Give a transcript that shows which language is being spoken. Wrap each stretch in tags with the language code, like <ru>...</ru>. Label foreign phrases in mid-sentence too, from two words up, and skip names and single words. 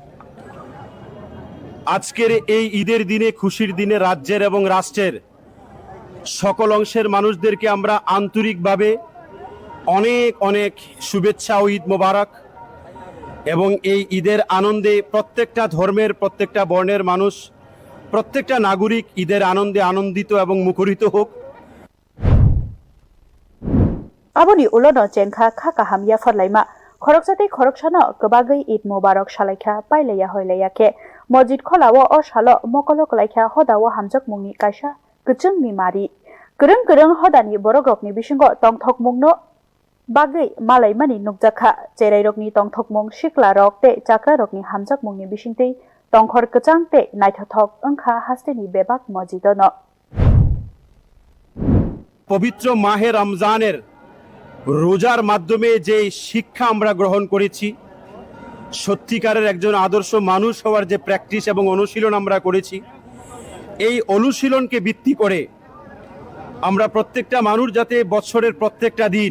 <bn>আজকের এই ঈদের দিনে খুশির দিনে রাজ্যের এবং রাষ্ট্রের সকল অংশের মানুষদেরকে আমরা আন্তরিকভাবে অনেক শুভেচ্ছা ও ঈদ মোবারক এবং এই ঈদের আনন্দে প্রত্যেকটা ধর্মের প্রত্যেকটা বর্ণের মানুষ প্রত্যেকটা নাগরিক ঈদের আনন্দে আনন্দিত এবং মুখরিত হোক</bn> <trp>Aboni ulono cengkha khakaham yafar laima khoroksate khoroksano kebagai</trp> <ar>عيد مبارك</ar> <trp>shalaikha pailaya hoilayake masjid kholawo o shalo mokolok laikha hodawo hamjak mungni kaisa kuchung ni mari kurung hodani borogrokni bisingo tongthok mungno bagai malai mani nukjakha cherai rokni tongthok mung shikla rokte chakra rokni hamjak mungni bisingte tongkhor kachangte naithothok angkha hasteni bebak masjidono</trp> <bn>পবিত্র মাহে রমজানের রোজার মাধ্যমে যে শিক্ষা আমরা গ্রহণ করেছি সত্যিকারের একজন আদর্শ মানুষ হওয়ার যে প্র্যাকটিস এবং অনুশীলন আমরা করেছি এই অনুশীলনকে ভিত্তি করে আমরা প্রত্যেকটা মানুষ যাতে বছরের প্রত্যেকটা দিন</bn>